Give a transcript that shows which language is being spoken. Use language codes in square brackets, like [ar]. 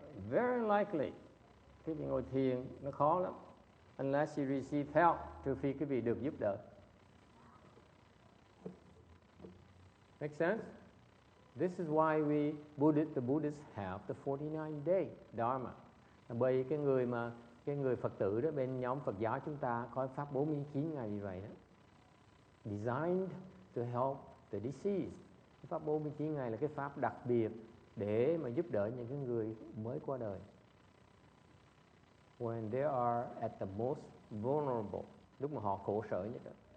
[en] Very likely. [vi] Cái vị ngồi thiền nó khó lắm. [en] Unless you receive help, [vi] trừ phi cái vị được giúp đỡ. [en] Make sense? This is why the Buddhists have the 49-day Dharma. [vi] Bởi cái người Phật tử đó, bên nhóm Phật giáo chúng ta có pháp 49 ngày như vậy đó. [en] Designed to help the deceased. [vi] Cái pháp 49 ngày là cái pháp đặc biệt để mà giúp đỡ những cái người mới qua đời. [en] When they are at the most vulnerable, [vi] lúc mà họ khổ sở nhất đó.